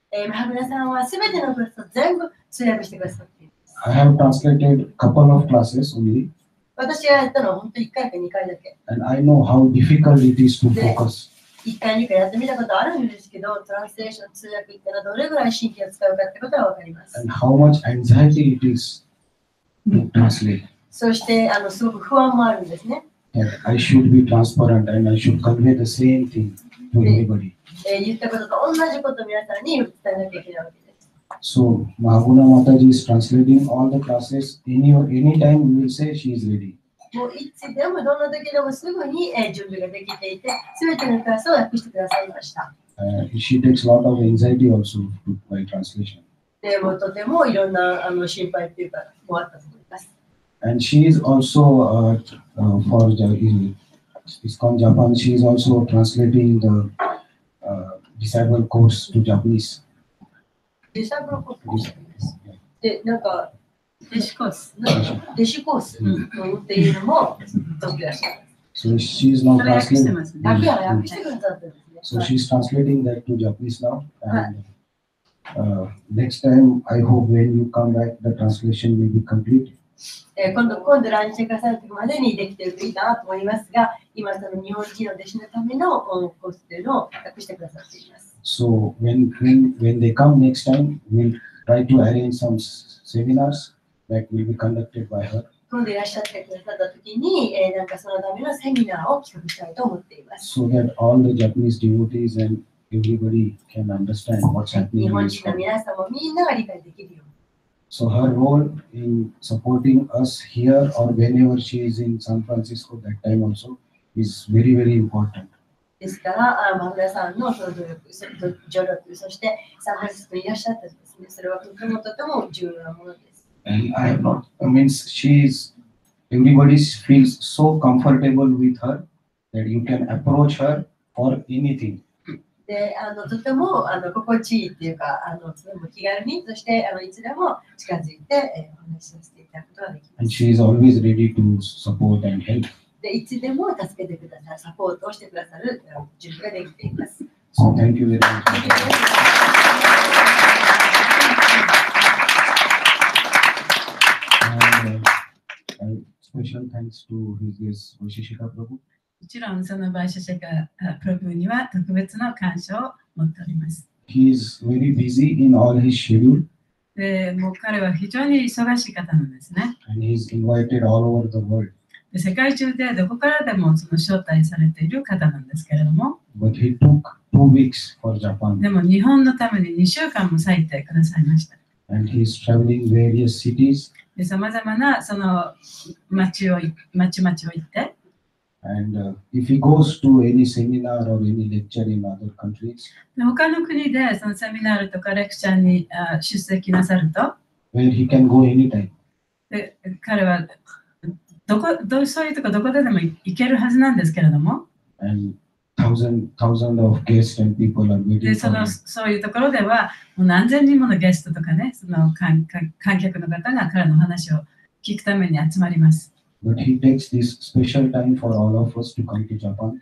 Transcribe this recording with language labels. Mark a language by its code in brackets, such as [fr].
[ja] マハグラさんはすべてのクラスを全部通訳してくださっています。 [en] I have translated couple of classes only. [ja] 私がやったのは本当1回か2回だけ。 [en] And I know how difficult it is to focus. [ja] 1回2回やってみたことあるんですけど、トランスレーション通訳ってのはどれぐらい神経を使うかってことはわかります。 [en] And how much anxiety it is to translate. [ja] そしてすごく不安もあるんですね。 [en] That I should be transparent and I should convey the same thing to everybody. [ja] 言ったことと同じことを皆さんに伝えなきゃいけないわけです。 [en] So Mahaguna Mataji is translating all the classes. Anytime we will say she is ready. [ja] もういつでもどんな時でもすぐに準備ができていて、すべてのクラスを訳してくださいました。 [en] She takes a lot of anxiety also by translation. [ja] でもとてもいろんな心配というか、もあったと思います。 [en] And she is also for ISKCON Japan. She is also translating the disciple course to Japanese. [ja] デシャブルコースで、なんか、弟子コース。弟子コースっていうのも取ってらっしゃる。 [en] So she is now [ja] それ訳して [en] translating. [ja] ますね。だけは訳してくださってるんですね。 [en] So she's translating that to Japanese now. And next time, I hope when you come back, the translation will be complete. [ja] 今度来日してくださる時までにできているといいかなと思いますが、今その日本人の弟子のためのコースというのを訳してくださっています。 [en] So when they come next time, we'll try to arrange some seminars that will be conducted by her. [ja] 今度いらっしゃってくださった時に、なんかそのためのセミナーを企画したいと思っています。 [en] So that all the Japanese devotees and everybody can understand what's [ja] 日 [en] happening in [ja] 本 [en] this [ja] 人の [en] world. [ja] 皆さんもみんなが理解できるように。 [en] So her role in supporting us here or whenever she is in San Francisco, that time also is very, very important. [ja] ですから、マグラさんのその助力、そしてサンフランシスコにいらっしゃったんですね。それはとても重要なものです。 [en] And I have not, I mean, everybody feels so comfortable with her that you can approach her for anything. [ja] で、とても心地いいっていうか、とても気軽に、そしていつでも近づいて、お話をしていただくことができま [en] And [ja] す。 [en] she is always ready to support and help. [ja] で、いつでも助けてくださる、サポートをしてくださる準備ができています。 [en] So thank you very much. And special thanks to his Vaisheshika Prabhu. [ja] もちろんそのバイシャシェカプロブには特別の感謝を持っております。 [en] He is very busy in all his schedule [ja] で、もう彼は非常に忙しい方なんですね。 [en] and he is invited all over the world. [ja] で、世界中でどこからでもその招待されている方なんですけれども、 [en] But he took 2 weeks for Japan [ja] でも日本のために2週間も割いてくださいました。 [en] and he is traveling various cities [ja] で、さまざまなその町々を行って、 [en] and if he goes to any seminar or any lecture in other countries [ja] で他の国でそのセミナールとかレクチャーに出席なさると、 [en] where he can go anytime. [ja] で彼はそういうとこどこでも行けるはずなんですけれども、 [en] And thousands of guests and people are [ja] で [en] waiting for him. [ja] そういうところではもう何千人ものゲストとかね、その観客の方が彼の話を聞くために集まります。 [en] But he takes this special time for all of us to come to Japan.